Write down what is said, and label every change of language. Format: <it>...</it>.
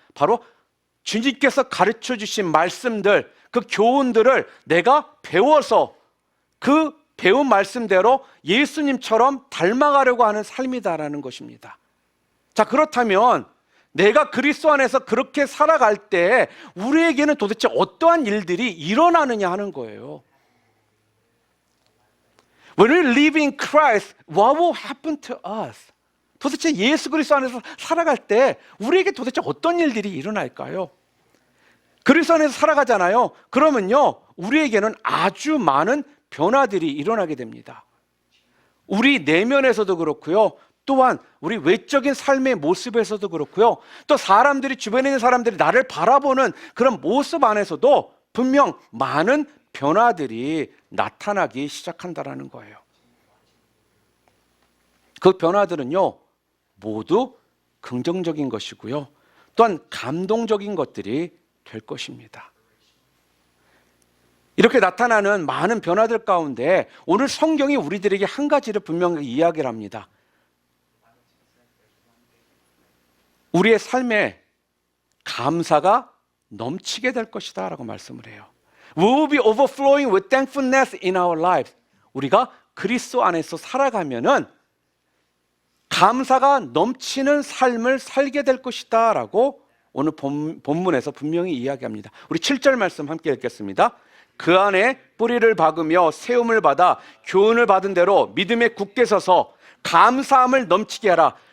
<ko>바로 주님께서 가르쳐 주신 말씀들, 그 교훈들을 내가 배워서 그 배운 말씀대로 예수님처럼 닮아가려고 하는 삶이다라는 것입니다. 자, 그렇다면 내가 그리스도 안에서 그렇게 살아갈 때 우리에게는 도대체 어떠한 일들이 일어나느냐 하는 거예요.</ko> <en>When we live in Christ, what will happen to us?</en> <ko>도대체 예수 그리스도 안에서 살아갈 때 우리에게 도대체 어떤 일들이 일어날까요? 그리스도 안에서 살아가잖아요. 그러면요, 우리에게는 아주 많은 변화들이 일어나게 됩니다. 우리 내면에서도 그렇고요, 또한 우리 외적인 삶의 모습에서도 그렇고요, 또 사람들이, 주변에 있는 사람들이 나를 바라보는 그런 모습 안에서도 분명 많은 변화들이 나타나기 시작한다는 거예요. 그 변화들은요, 모두 긍정적인 것이고요, 또한 감동적인 것들이 될 것입니다. 이렇게 나타나는 많은 변화들 가운데 오늘 성경이 우리들에게 한 가지를 분명히 이야기를 합니다. 우리의 삶에 감사가 넘치게 될 것이다 라고 말씀을 해요.</ko> <en>We will be overflowing with thankfulness in our lives.</en> <ko>우리가 그리스도 안에서 살아가면은 감사가 넘치는 삶을 살게 될 것이다 라고 오늘 본문에서 분명히 이야기합니다. 우리 7절 말씀 함께 읽겠습니다. 그 안에 뿌리를 박으며 세움을 받아 교훈을 받은 대로 믿음에 굳게 서서 감사함을 넘치게 하라.</ko>